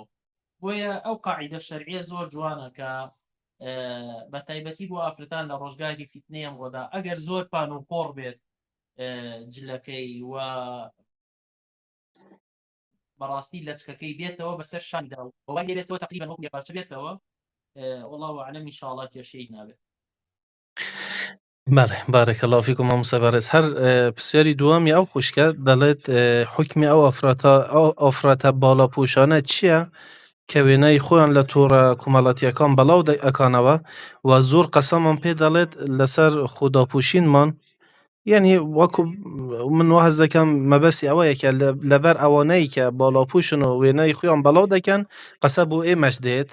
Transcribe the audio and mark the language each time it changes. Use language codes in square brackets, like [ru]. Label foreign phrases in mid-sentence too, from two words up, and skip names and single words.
[ckb] بۆیە ئەو قاعیدە شەرعیە زۆر جوانە کە بە تایبەتی بۆ ئافرەتان لە ڕۆژگاری فیتنەیەم ڕۆدا ئەگەر زۆر پان و قۆڕ بێت جلەکەی و بەڕاستی لە چکەکەی بێتەوە بەسەر شاندا و وای لێبێتەوە تقریبا وەکو پارچە بێتەوە، [ar] والله أعلم إن شاء الله [ckb] کێشەی نابێت. [ar] بله بارك الله فيكم [ckb] مامۆستا بەڕێز. هەر پرسیاری دووەمی ئەو خوشکە دەڵێت حکمی ئەو ئەفراتە باڵاپۆشانە چییە کە وێنەی خۆیان لە تۆڕە کۆمەڵەتیەکان بەڵاو ئەکانەوە و زۆر قەسەمان پێ دەڵێت لەسەر خوداپوشینمان، یعنی وەکو من وەحەز دەکەم مەبەستی ئەوەیە کە لەبەر ئەوانەی کە باڵاپوشن و وێنەی خۆیان بەڵاو دەکەن قەسە بۆ ئێمەش دێت.